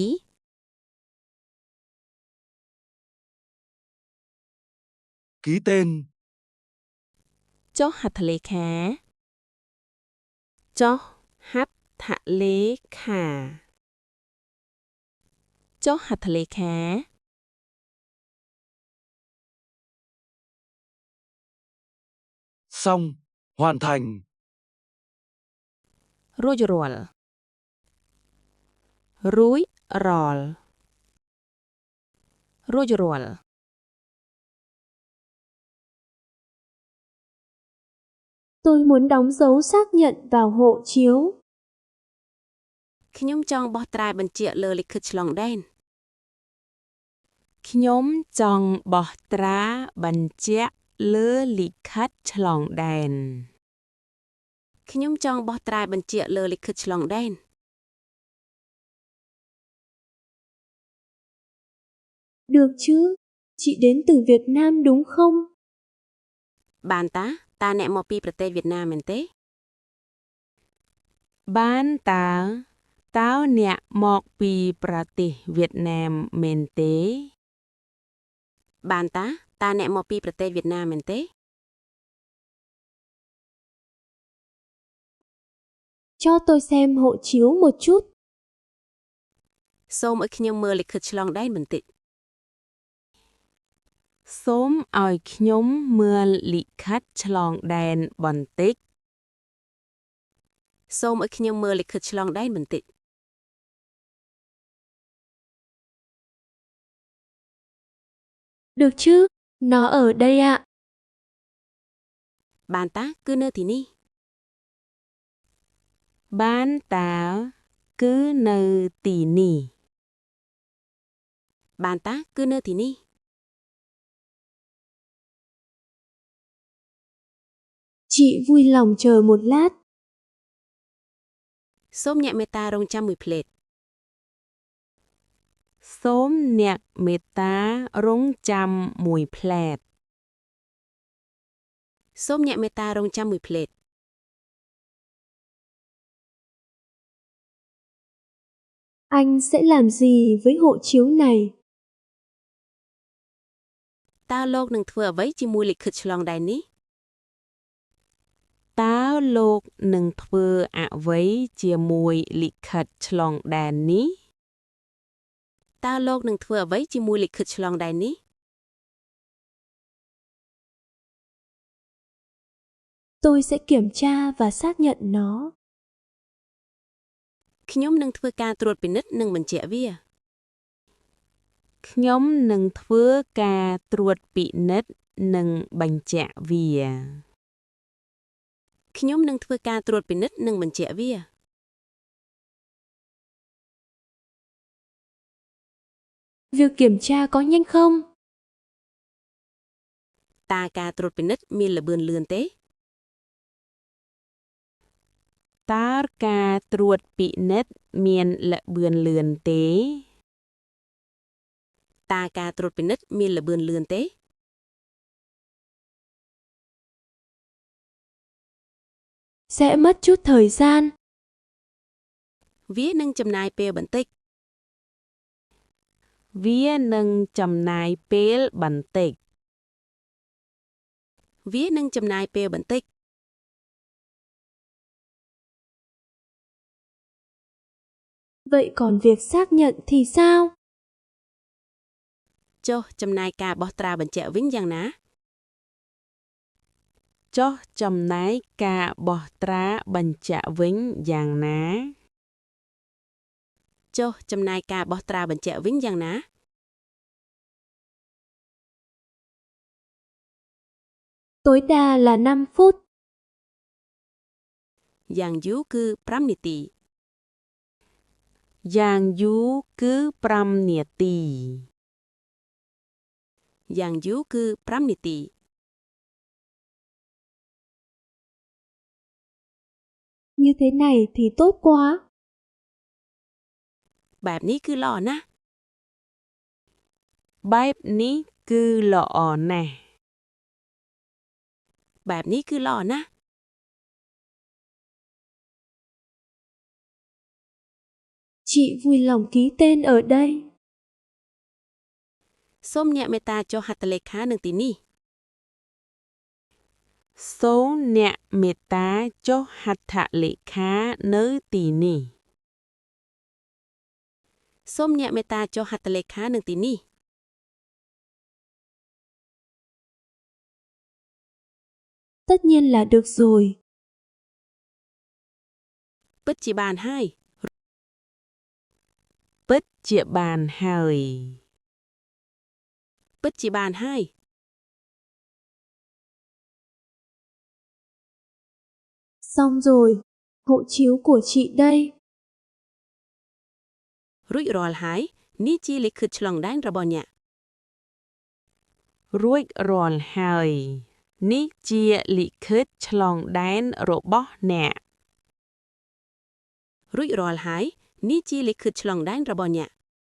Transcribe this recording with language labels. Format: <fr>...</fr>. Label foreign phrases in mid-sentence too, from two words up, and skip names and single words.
<vi>Ký tên.</vi> <km>ចុះហត្ថលេខា ចុះហត្ថលេខា ចុះហត្ថលេខា</km> <vi>Xong, hoàn thành.</vi> <km>រួចរាល់ រួចរាល់ រួចរាល់</km> <vi>Tôi muốn đóng dấu xác nhận vào hộ chiếu.</vi> <km>ខ្ញុំចង់បោះត្រាបញ្ជាក់លើលិខិតឆ្លងដែន ខ្ញុំចង់បោះត្រាបញ្ជាក់លើលិខិតឆ្លងដែន ខ្ញុំចង់បោះត្រាបញ្ជាក់លើលិខិតឆ្លងដែន</km> <vi>Được chứ? Chị đến từ Việt Nam đúng không?</vi> <km>បានតា តាអ្នកមកពីប្រទេសវៀតណាមមែនទេ បានតា តើអ្នកមកពីប្រទេសវៀតណាមមែនទេ បានតា តើអ្នកមកពីប្រទេសវៀតណាមមែនទេ</km> <vi>Cho tôi xem hộ chiếu một chút.</vi> <km>សូមឲ្យខ្ញុំមើលលិខិតឆ្លងដែនបន្តិចសូមឲ្យខ្ញុំមើលលិខិតឆ្លងដែនបន្តិចសូមឲ្យខ្ញុំមើលលិខិតឆ្លងដែនបន្តិច</km> <vi>Được chứ, nó ở đây ạ.</vi> <km>បានតាគឺនៅទីនេះបានតាគឺនៅទីនេះបានតាគឺនៅទីនេះ</km> <vi>Chị vui lòng chờ một lát.</vi> <km>សូមអ្នកមេត្តារងចាំមួយភ្លែតសូមអ្នកមេត្តារងចាំមួយភ្លែតសូមអ្នកមេត្តារងចាំមួយភ្លែត</km> <vi>Anh sẽ làm gì với hộ chiếu này?</vi> <km>តើលោកនឹងធ្វើអ្វីជាមួយលិខិតឆ្លងដែននេះតើលោកនឹងធ្វើអ្វីជាមួយលិខិតឆ្លងដែននេះតើលោកនឹងធ្វើអ្វីជាមួយលិខិតឆ្លងដែននេះ</km> <vi>Tôi sẽ kiểm tra và xác nhận nó.</vi> <km>ខ្ញុំនឹងធ្វើការត្រួតពិនិត្យនិងបញ្ជាក់វាខ្ញុំនឹងធ្វើការត្រួតពិនិត្យនិងបញ្ជាក់វាខ្ញុំនឹងធ្វើការត្រួតពិនិត្យនិងបញ្ជាក់វា</km> <vi>Việc kiểm tra có nhanh không?</vi> <km>តើការត្រួតពិនិត្យមានល្បឿនលឿនទេតើការត្រួតពិនិត្យមានល្បឿនលឿនទេតើការត្រួតពិនិត្យមានល្បឿនលឿនទេ</km> <vi>Sẽ mất chút thời gian.</vi> <km>វានឹងចំណាយពេលបន្តិចវានឹងចំណាយពេលបន្តិចវានឹងចំណាយពេលបន្តិច</km> <vi>Vậy còn việc xác nhận thì sao?</vi> <km>ចុះចំណាយការបោះត្រាបញ្ជាក់វិញយ៉ាងណាចុះចំណាយការបោះត្រាបញ្ជាក់វិញយ៉ាងណាចុះចំណាយការបោះត្រាបញ្ជាក់វិញយ៉ាងណា</km> <vi>Tối đa là 5 phút.</vi> <km>យ៉ាងយូរគឺ5នាទីយ៉ាងយូរគឺ5នាទីយ៉ាងយូរគឺ5នាទី</km> <vi>Như thế này thì tốt quá.</vi> <km>បែបនេះគឺល្អណាស់បែបនេះគឺល្អណាស់បែបនេះគឺល្អណាស់</km> <vi>Chị vui lòng ký tên ở đây.</vi> <km>សូមអ្នកមេត្តាចុះហត្ថលេខានៅទីនេះសូមអ្នកមេត្តាចុះហត្ថលេខានៅទីនេះសូមអ្នកមេត្តាចុះហត្ថលេខានៅទីនេះ</km> <vi>Tất nhiên là được rồi.</vi> <km>ពិតជាបានហើយពិតជាបានហើយពិតជាបានហើយ</km> <vi>Xong rồi. Hộ chiếu của chị đây.</vi> <km>រួចរាល់ហើយនេះជាលិខិតឆ្លងដែនរបស់អ្នករួចរាល់ហើយនេះជាលិខិតឆ្លងដែនរបស់អ្នករួចរាល់ហើយនេះជាលិខិតឆ្លងដែនរបស់អ្នក</km>